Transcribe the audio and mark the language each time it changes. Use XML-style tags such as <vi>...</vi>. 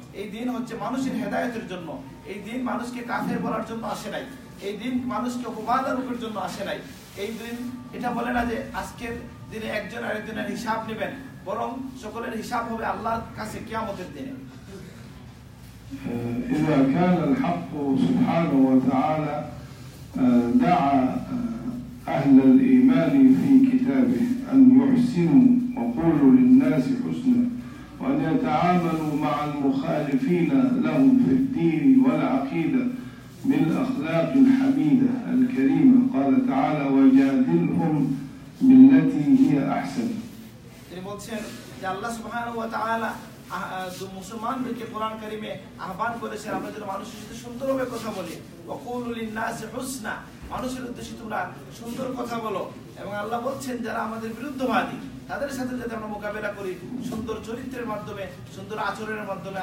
<bn>এই দিন হচ্ছে মানুষের হেদায়েতের জন্য। এই দিন মানুষকে কাফের বলার জন্য আসে নাই। এই দিন মানুষকে অপবাদ আরোপের জন্য আসে নাই। এই দিন এটা বলে না যে আজকের দিনে একজন আরেকজনের হিসাব নেবেন, বরং সকলের হিসাব হবে আল্লাহর কাছে কিয়ামতের দিনে।</bn> <ar>إذا كان الحق سبحانه وتعالى دعا أهل الإيمان في كتابه أن يحسنوا وقولوا للناس حسنا، وأن يتعاملوا مع المخالفين لهم في الدين والعقيدة بالأخلاق الحميدة الكريمة. قال تعالى: وجادلهم بالتي هي أحسن.</ar> <bn>তিনি বলছেন যে আল্লাহ সুবহানাহু ওয়া তাআলা মুসলমানদেরকে কোরআন কারিমে আহ্বান করেছেন আমরা যেন মানুষের সাথে সুন্দরভাবে কথা বলি।</bn> <ar>ওয়াকুলু লিন-নাসি হুসনা,</ar> <bn>মানুষের উদ্দেশ্যে তোমরা সুন্দর কথা বলো। এবং আল্লাহ বলছেন যারা আমাদের বিরুদ্ধবাদী তাদের সাথে যাতে আমরা মোকাবেলা করি সুন্দর চরিত্রের মাধ্যমে, সুন্দর আচরণের মাধ্যমে।</bn>